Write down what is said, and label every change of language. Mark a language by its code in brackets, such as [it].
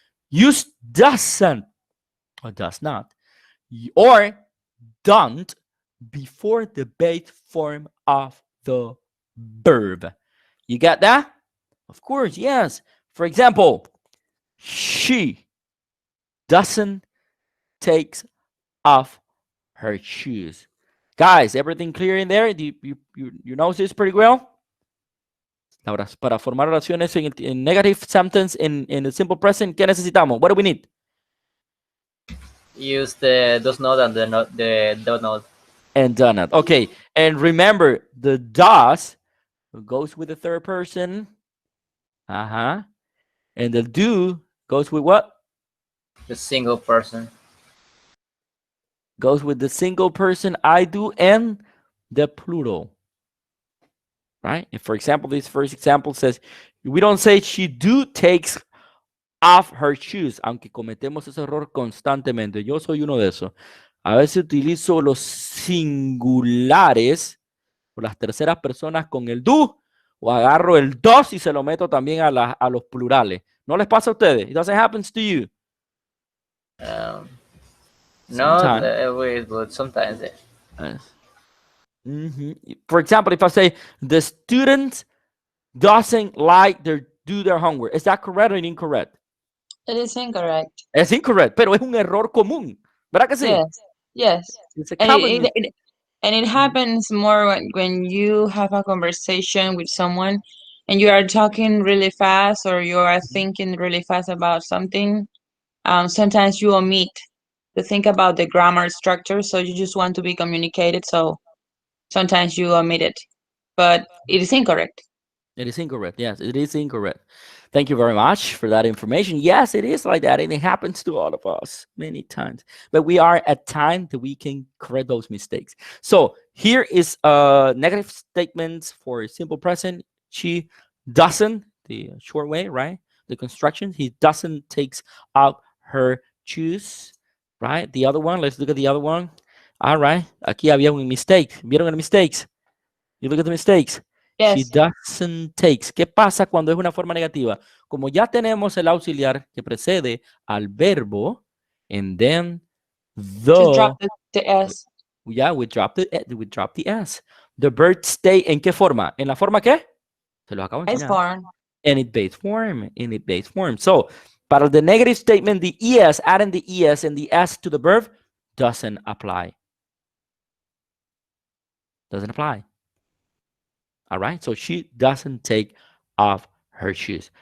[en] Use doesn't, or does not, or don't before the base form of the verb. You got that? Of course, yes. For example, she doesn't take off her shoes. Guys, everything clear in there? You know this pretty well? [es] Ahora, para formar oraciones en [en] negative sentence in the simple present, [es] ¿qué necesitamos? [en] What do we need? Use the does not and the do not. And done it. Okay. And remember, the does goes with the third person. And the do goes with what? The single person. Goes with the single person, I do, and the plural. Right? And for example, this first example says, we don't say she do takes off her shoes, [es] aunque cometemos ese error constantemente. Yo soy uno de esos. A veces utilizo los singulares o las terceras personas con el do, o agarro el dos y se lo meto también a los plurales. ¿No les pasa a ustedes? [en] It doesn't happen to you. Not always, but sometimes. For example, if I say the student doesn't like do their homework, is that correct or incorrect? It is incorrect. [es] Es incorrect, pero es un error común. ¿Verdad que sí? [en] Yes. It's a common And it happens more when you have a conversation with someone and you are talking really fast or you are thinking really fast about something. Sometimes you omit to think about the grammar structure, so you just want to be communicated, so sometimes you omit it. But it is incorrect. It is incorrect. Yes, it is incorrect. Thank you very much for that information. Yes, it is like that, and it happens to all of us many times. But we are at time that we can correct those mistakes. So here is negative statements for simple present. She doesn't, the short way, right? The construction. He doesn't takes out her shoes, right? The other one. Let's look at the other one. All right. [es] Aquí había un mistake. ¿Vieron el mistakes? [en] You look at the mistakes. Yes. She doesn't takes. [es] ¿Qué pasa cuando es una forma negativa? Como ya tenemos el auxiliar que precede al verbo, [en] and then Just drop the S. Yeah, we drop the S. The bird stay, [es] ¿en qué forma? ¿En la forma qué? Se lo acabo de [en] Base [es] enseñar. [en] form. In its base form. In its base form. So, [es] para [en] the negative statement, the ES, adding the ES and the S to the verb doesn't apply. Doesn't apply. All right, so she doesn't take off her shoes.